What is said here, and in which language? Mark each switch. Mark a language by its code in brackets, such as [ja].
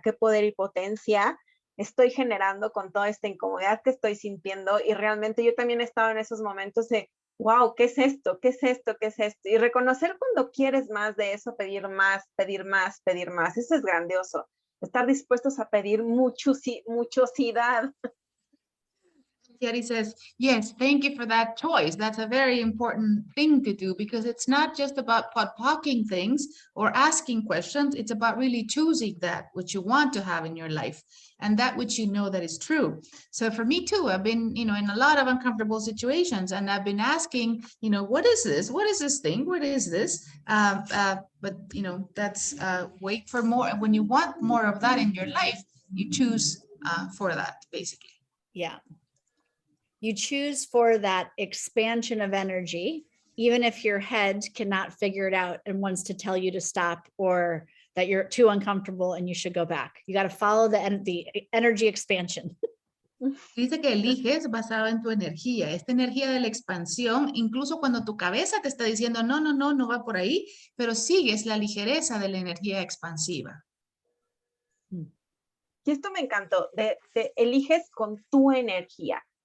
[es] ¿Qué poder y potencia estoy generando con toda esta incomodidad que estoy sintiendo? Y realmente yo también he estado en esos momentos de, wow, ¿qué es esto? ¿Qué es esto? ¿Qué es esto? Y reconocer cuando quieres más de eso, pedir más, pedir más, pedir más. Eso es grandioso. Estar dispuestos a pedir muchosidad. [en] Thierry says, yes, thank you for that choice. That's a very important thing to do because it's not just about podpocking things or asking questions. It's about really choosing that which you want to have in your life and that which you know that is true. So for me too, I've been, in a lot of uncomfortable situations and I've been asking, what is this? What is this thing? What is this? But, that's wait for more. And when you want more of that in your life, you choose for that, basically. Yeah. You choose for that expansion of energy, even if your head cannot figure it out and wants to tell you to stop or that you're too uncomfortable and you should go back. You got to follow the energy expansion. [es] Dice que eliges basado en tu energía, esta energía de la expansión, incluso cuando tu cabeza te está diciendo, no va por ahí, pero sigues la ligereza de la energía expansiva. Y esto me encantó, de eliges con tu energía.